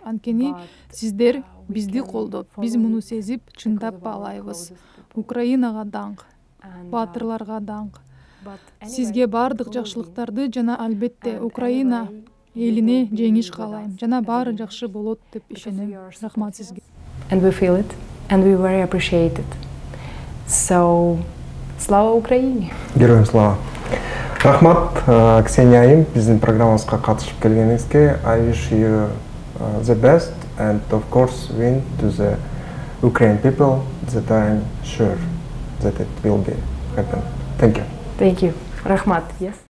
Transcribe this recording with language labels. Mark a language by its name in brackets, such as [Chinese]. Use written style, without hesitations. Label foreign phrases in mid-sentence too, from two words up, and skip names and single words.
[Kyrgyz] Анткени сиздер бизди колдоп, биз муну сезип чындап баалайбыз. Украинага даңк, баатырларга даңк. Сизге бардык жакшылыктарды жана албетте Украина элине жеңиш каалайм. Жана баары жакшы болот деп ишенем. Рахмат сизге. [English] And we feel it, and we very appreciate it. So, [Russian] слава Украине! Героям слава! [Kyrgyz] Рахмат, Ксения Айым, биздин программабызга катышып келгениңизге. [English] I wish you the best and of course win to the Ukrainian people that I'm sure that it will be happen. Thank you. Thank you. Rahmat, yes.